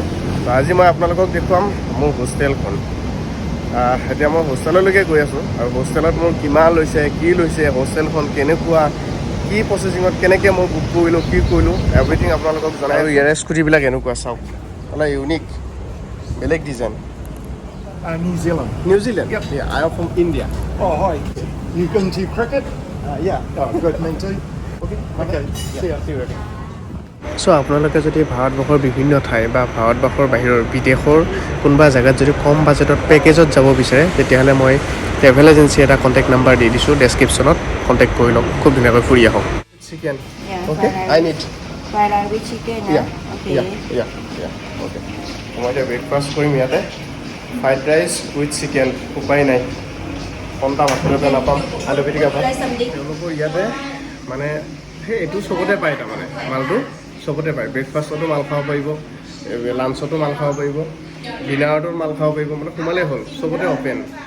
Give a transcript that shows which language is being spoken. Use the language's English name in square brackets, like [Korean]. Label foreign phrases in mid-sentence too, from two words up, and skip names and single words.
[Assamese] তো আজি মই আপোনালোকক দেখুৱাম মোৰ হোষ্টেলখন। এতিয়া মই হোষ্টেললৈকে গৈ আছোঁ আৰু হোষ্টেলত মোৰ কিমান লৈছে, কি লৈছে, হোষ্টেলখন কেনেকুৱা, কি প্ৰচেছিঙত কেনেকৈ মই বুক কৰিলোঁ, কি কৰিলোঁ, এভৰিথিং আপোনালোকক জনাই। আৰু ইয়াৰে স্কুটিবিলাক এনেকুৱা চাওক, অলপ ইউনিক, বেলেগ ডিজাইন। [English] New Zealand. New Zealand? Yep. Yeah, I am from India. Oh, hi. You going to cricket? Yeah. Oh, good. Me too. Okay. See you. [Assamese] চ' আপোনালোকে যদি ভাৰতবৰ্ষৰ বিভিন্ন ঠাই বা ভাৰতবৰ্ষৰ বাহিৰৰ বিদেশৰ কোনোবা জেগাত যদি কম বাজেটত পেকেজত যাব বিচাৰে, তেতিয়াহ'লে মই [English] travel agency [Assamese] এটা [English] contact number [Assamese] দি দিছোঁ ডেছক্ৰিপশ্যনত, কণ্টেক্ট কৰি লওক, খুব ধুনীয়াকৈ ফুৰি আহক। [English] chicken okay, I need fried rice with chicken. Okay. [Assamese] অ'কে। মই এতিয়া ব্ৰেকফাষ্ট কৰিম ইয়াতে, [English] fried rice with chicken. [Assamese] উপায় নাই, কমটা ভাততে নাপাম, আলু পিটিকা ভাত। তেওঁলোকৰ ইয়াতে মানে সেই এইটো চবতে পায়, তাৰমানে মালটো চবতে পায়। ব্ৰেকফাষ্টতো মাল খাব পাৰিব, লাঞ্চতো মাল খাব পাৰিব, ডিনাৰতো মাল খাব পাৰিব, মানে সোমালেই হ'ল, চবতে অ'পেন।